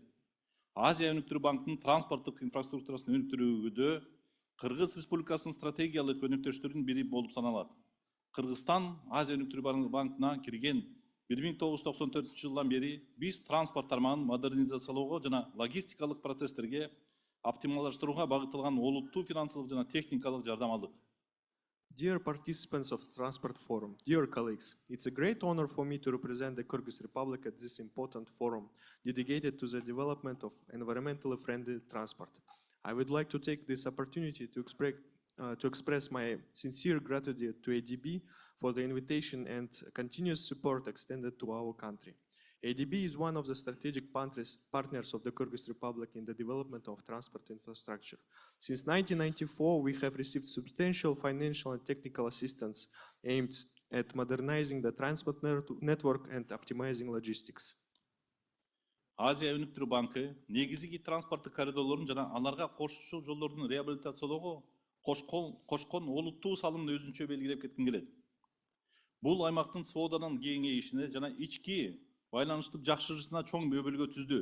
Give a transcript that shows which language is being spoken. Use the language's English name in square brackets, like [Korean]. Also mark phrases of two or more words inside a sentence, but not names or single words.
[Kyrgyz] Азия өнүктүрүү банкынын транспорттук инфраструктурасын өнүктүрүүдө Кыргыз Республикасынын стратегиялык өнөктөштөрүнүн бири болуп саналат. Кыргызстан Азия өнүктүрүү банкына кирген 1994 жылдан бери биз транспорт тармагын модернизациялоого жана логистикалык процесстерге оптималдаштырууга багытталган олуттуу финансылык жана техникалык жардам алдык. [English] Dear participants of the Transport Forum, dear colleagues, it's a great honor for me to represent the Kyrgyz Republic at this important forum dedicated to the development of environmentally friendly transport. I would like to take this opportunity to express my sincere gratitude to ADB for the invitation and continuous support extended to our country. ADB is one of the strategic partners of the Kyrgyz Republic in the development of transport infrastructure. Since 1994, we have received substantial financial and technical assistance aimed at modernizing the transport network and optimizing logistics. [Kyrgyz] Азия өнүктүрүү банкы негизги транспорттук коридорлордун жана аларга кошумча жолдордун реабилитациялоого кошкон олуттуу салымды өзүнчө белгилеп кетким келет. Бул аймактын сооданын кеңейишине жана ички байланыштын жакшырышына чоң өбөлгө түздү.